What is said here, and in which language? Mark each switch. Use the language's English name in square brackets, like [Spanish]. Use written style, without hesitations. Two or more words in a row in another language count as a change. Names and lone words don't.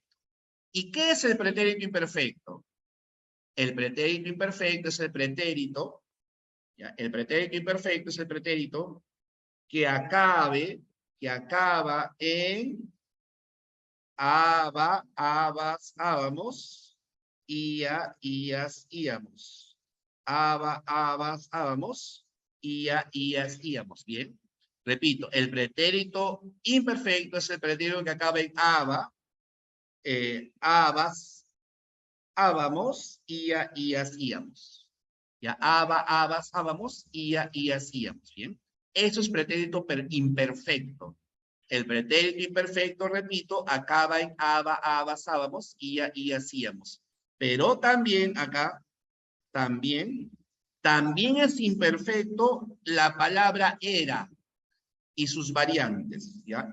[Spanish] ¿Y qué es el pretérito imperfecto? El pretérito imperfecto es el pretérito, ¿ya? El pretérito imperfecto es el pretérito que acaba en aba, abas, ábamos, ia, ias, íamos. Aba, abas, ábamos, ia, ias, íamos. Bien. Repito, el pretérito imperfecto es el pretérito que acaba en aba, abas, ábamos, ia, ias, íamos. Ya, aba, abas, ábamos, ia, y hacíamos, ¿bien? Eso es pretérito imperfecto. El pretérito imperfecto, repito, acaba en aba, abas, ábamos, ia, y hacíamos. Pero también acá, también es imperfecto la palabra era y sus variantes, ¿ya?